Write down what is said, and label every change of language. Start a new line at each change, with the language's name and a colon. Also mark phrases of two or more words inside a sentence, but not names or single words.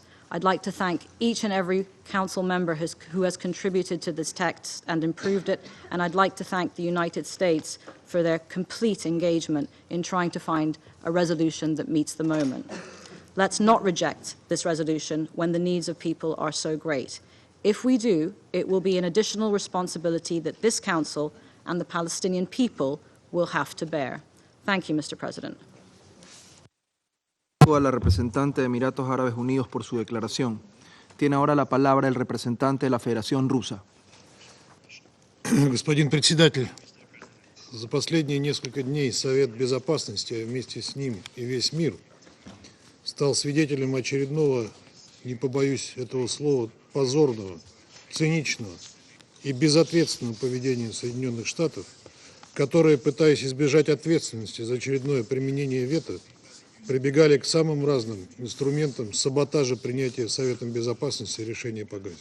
English: I'd like to thank each and every Council member who has contributed to this text and improved it, and I'd like to thank the United States for their complete engagement in trying to find a resolution that meets the moment. Let's not reject this resolution when the needs of people are so great. If we do, it will be an additional responsibility that this Council and the Palestinian people will have to bear. Thank you, Mr. President.
Spanish: A la representante de Emiratos Árabes Unidos por su declaración. Tiene ahora la palabra el representante de la Federación Rusa.
Russian: Господин председатель, за последние несколько дней Совет Безопасности, а вместе с ним и весь мир, стал свидетелем очередного, не побоюсь этого слова, позорного, циничного и безответственного поведения Соединенных Штатов, которые, пытаясь избежать ответственности за очередное применение вето, прибегали к самым разным инструментам саботажа принятия Советом Безопасности решения по Газе.